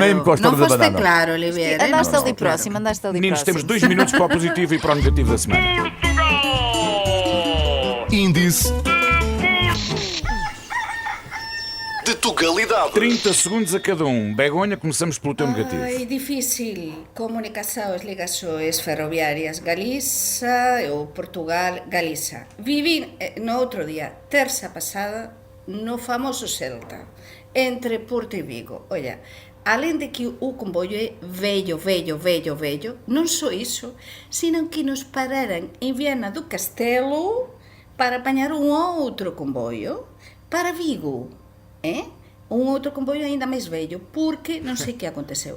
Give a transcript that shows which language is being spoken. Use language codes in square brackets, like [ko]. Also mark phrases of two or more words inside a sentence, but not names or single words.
[pt] Não foste claro, Oliveira. Andaste ali próximo. Meninos, temos 2 minutos para o positivo e para o negativo da semana. Índice de tugalidade. 30 segundos a cada um. Begonha, começamos pelo teu negativo. Difícil. [gl] Comunicacións, ligacións ferroviarias Galiza ou Portugal, Galiza. Vivi no outro día, terça pasada, no famoso Celta, entre Porto e Vigo. Olla, [pt] além de que o comboio é velho, não só isso, sino que nos pararam em Viana do Castelo para apanhar um outro comboio para Vigo, um outro comboio ainda mais velho, porque não sei o que aconteceu.